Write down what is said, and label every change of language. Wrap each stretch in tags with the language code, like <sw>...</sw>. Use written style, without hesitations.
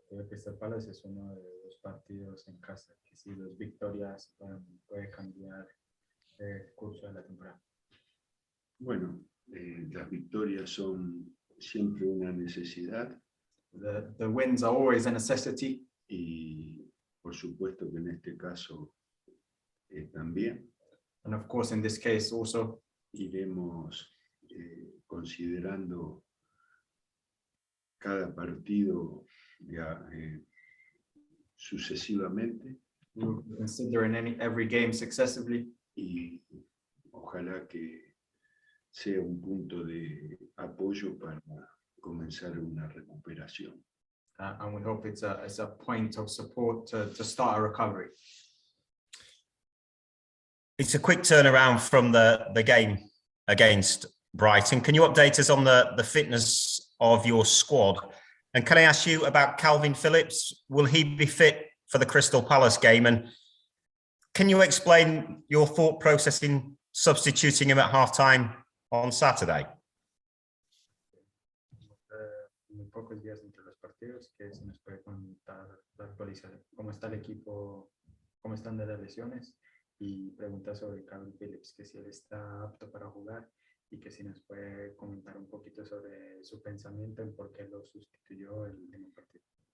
<es>Crystal Palace es uno de los partidos en casa que si las victorias puede cambiar el curso de la temporada. Bueno, las victorias son siempre una necesidad.</es> <en>The wins are always a necessity.</en> <es>Y por supuesto que en este caso también.</es> <en>And of course, in this case also.</en> <es>Iremos considerando cada partido sucesivamente.</es> <en>We'll consider every game successively.</en> <es>Y ojalá que sea un punto de apoyo para comenzar una recuperación.</es> <en>And we hope it's a point of support to start a recovery. It's a quick turnaround from the game against Brighton. Can you update us on the fitness of your squad? And can I ask you about Calvin Phillips? Will he be fit for the Crystal Palace game? And can you explain your thought process in substituting him at half-time on Saturday?</en> <es>Muy pocos días entre los partidos, que se nos puede contar la actualización, cómo está el equipo, cómo están de las lesiones, y pregunta sobre Calvin Phillips, que si él está apto para jugar y que si nos puede comentar un poquito sobre su pensamiento en por qué lo sustituyó el último partido.</es>